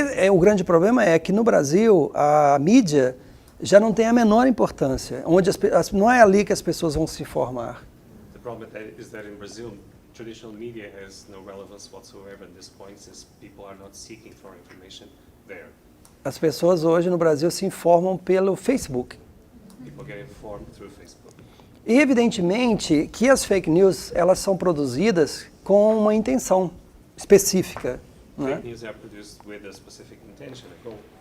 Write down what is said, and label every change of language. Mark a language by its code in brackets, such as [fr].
[pt] O grande problema é que no Brasil a mídia já não tem a menor importância, onde não é ali que as pessoas vão se informar. [en] The problem is that in Brazil, traditional media has no relevance whatsoever at this point, since people are not seeking for information there. [pt] As pessoas hoje no Brasil se informam pelo Facebook. [en] People get informed through Facebook. [pt] E evidentemente que as fake news elas são produzidas com uma intenção específica, né? [en] Fake news are produced with a specific intention, a goal.